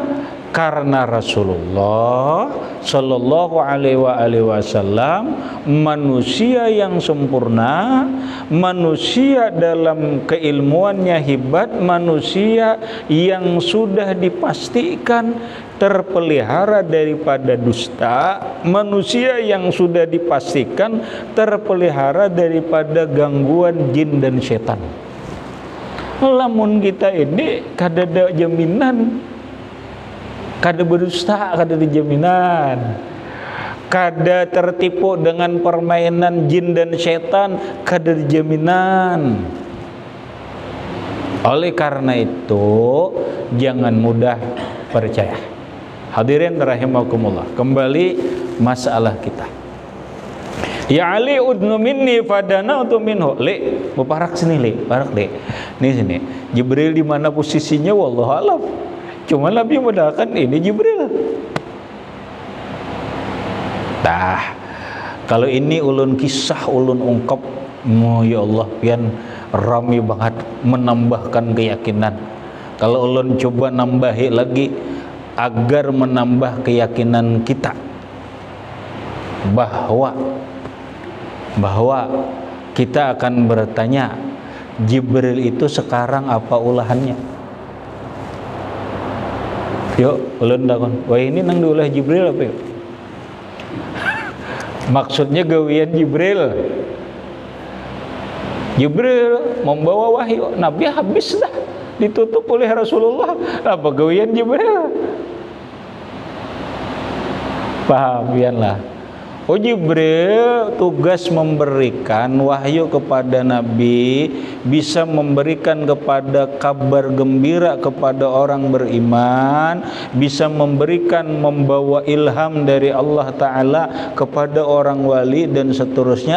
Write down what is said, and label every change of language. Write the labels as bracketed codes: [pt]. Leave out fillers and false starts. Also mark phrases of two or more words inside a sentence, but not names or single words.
[id] Karena Rasulullah [ar] صلى الله عليه وسلم [id] manusia yang sempurna, manusia dalam keilmuannya hebat, manusia yang sudah dipastikan terpelihara daripada dusta, manusia yang sudah dipastikan terpelihara daripada gangguan jin dan setan. [bjn] Lamun kita ini kada ada jaminan, kada berdusta, kada ada jaminan, kada tertipu dengan permainan jin dan setan, kada ada jaminan. [id] Oleh karena itu jangan mudah percaya. [ar] حاضرين رحمكم الله, [id] kembali masalah kita. [ar] يا علي ادن مني فدنا أنت منه. [bjn] Le, muparak sini le, parak le. Nih sini. [id] Jibril di mana posisinya [ar] والله أعلم. [id] Cuma Nabi mudahkan ini Jibril. [bjn] Tah, kalau ini ulun kisah, ulun ungkap, ya Allah, pian rami banget menambahkan keyakinan. Kalau ulun coba nambahi lagi agar menambah keyakinan kita bahwa kita akan bertanya, Jibril itu sekarang apa ulahannya? Yuk, ulun dakon. Wah, ini nang diulah Jibril apa yuk? Maksudnya gawian Jibril. [id] Jibril membawa wahyu, Nabi habis dah ditutup oleh Rasulullah. [bjn] Apa gawian Jibril? Paham lah. [id] Oh, Jibril tugas memberikan wahyu kepada Nabi, bisa memberikan kepada kabar gembira kepada orang beriman, bisa membawa ilham dari Allah Ta'ala kepada orang wali dan seterusnya.